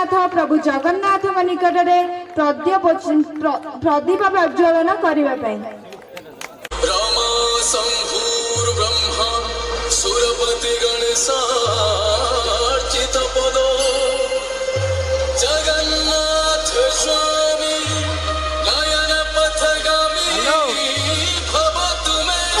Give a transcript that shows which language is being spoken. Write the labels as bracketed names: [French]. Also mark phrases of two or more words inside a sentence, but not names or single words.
[Odia] ଜଗନ୍ନାଥ ପ୍ରଭୁ ଜଗନ୍ନାଥଙ୍କ ନିକଟରେ ପ୍ରଦୀପ ପ୍ରଜ୍ୱଳନ କରିବା ପାଇଁ। [Sanskrit] राम शंभुर ब्रह्मा सुरपति गणेशार्चित पदो जगन्नाथ स्वामी नयन पथगामी भव तुमे